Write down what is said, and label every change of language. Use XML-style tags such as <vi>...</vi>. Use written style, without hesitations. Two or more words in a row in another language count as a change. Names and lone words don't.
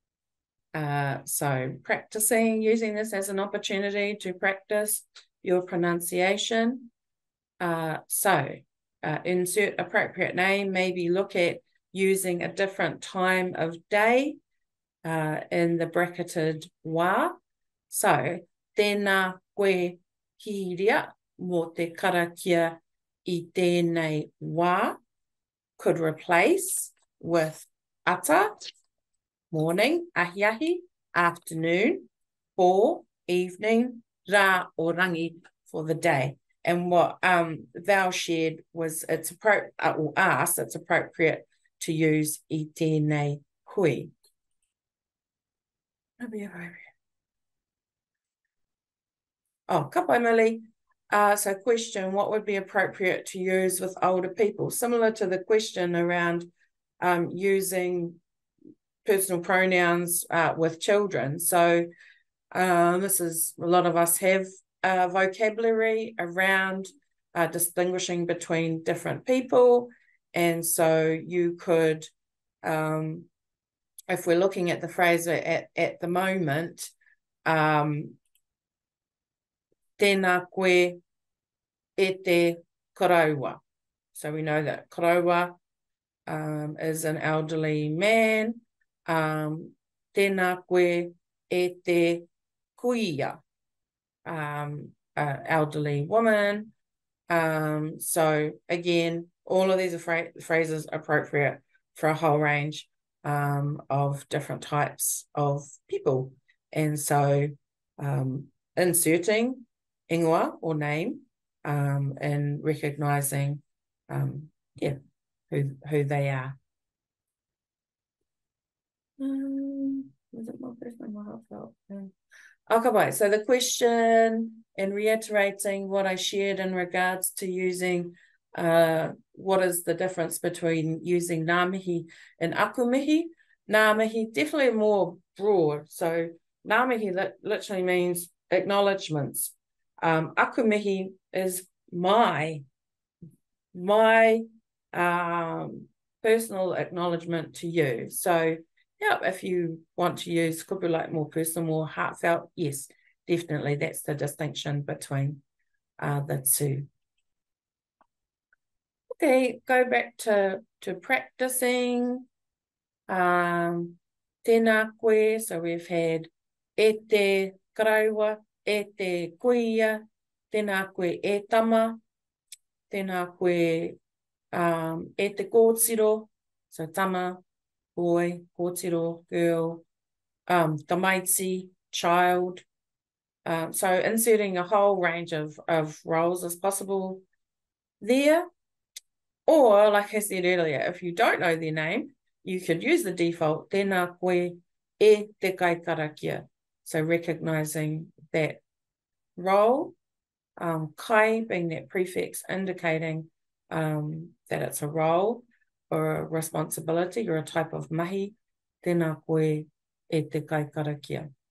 <en>So practicing, using this as an opportunity to practice your pronunciation. Insert appropriate name, maybe look at using a different time of day in the bracketed wā. So,</en> <mi>tēnā koe hiria mō te karakia I tēnei wā</mi> <en>could replace with ata, morning, ahi, afternoon, for, evening, rā or rangi for the day. And what Val shared was it's appropriate to use</en> <mi>I tēnei hui.</mi> <en>Oh,</en> <mi>ka pai</mi> <en>Millie. So question, what would be appropriate to use with older people? Similar to the question around using personal pronouns with children. So this is, a lot of us have vocabulary around distinguishing between different people. And so you could, if we're looking at the phrase at the moment,</en> <mi>tēnā koe e te karaua.</mi> <en>So we know that karaua is an elderly man.</en> <mi>Tēnā koe e te kuia,</mi> <en>elderly woman. So again, all of these are phrases appropriate for a whole range of different types of people. And so inserting ingoa or name and recognising who they are. Was it more personal, more heartfelt? Okay, so the question, and reiterating what I shared in regards to using what is the difference between using</en> <mi>ngā mihi</mi> <en>and</en> <mi>aku mihi. Ngā mihi,</mi> <en>definitely more broad. So</en> <mi>ngā mihi</mi> <en>literally means acknowledgements.</en> <mi>Aku mihi</mi> <en>is my personal acknowledgement to you. So yeah, if you want to use kupu like more personal, more heartfelt, yes, definitely that's the distinction between the two. Okay, go back to practicing.</en> <mi>Tēnā koe,</mi> <en>so we've had</en> <mi>e te karauā, e te kuia, tēnā koe e tama, tēnā koe e te kōtiro, so tama, boy, kōtiro, girl, tamaiti,</mi> <en>child. So inserting a whole range of roles as possible there. Or, like I said earlier, if you don't know their name, you could use the default,</en> <mi>tēnā koe e te kaikarakia.</mi> <en>So recognising that role, kai being that prefix indicating that it's a role or a responsibility or a type of mahi,</en> <mi>tēnā koe e te kaikarakia.</mi>